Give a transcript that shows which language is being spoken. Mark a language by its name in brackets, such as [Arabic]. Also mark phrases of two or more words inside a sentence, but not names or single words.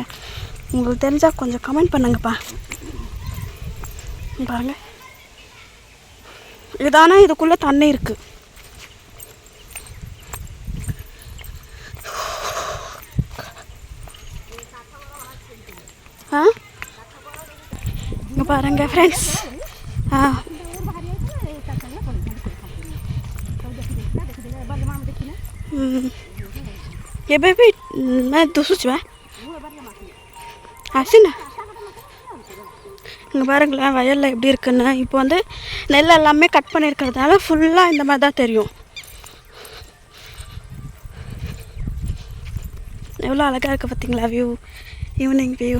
[Tamil] உங்களுக்கு தெரிஞ்சால் கொஞ்சம் கமெண்ட் பண்ணுங்கப்பா. பாருங்க, இதானா இதுக்குள்ளே தண்ணி இருக்குது. இங்கே பாருங்க ஃப்ரெண்ட்ஸ். ये बेबी मैं दूसरी चुआ ஆச்சுண்ணா. இங்கே பாருங்களேன் வயலில் எப்படி இருக்குன்னு. இப்போ வந்து நெல் எல்லாமே கட் பண்ணியிருக்கிறதுனால ஃபுல்லாக இந்த மாதிரி தான் தெரியும். எவ்வளோ அழகாக இருக்குது பார்த்தீங்களா வியூ, [English] evening view.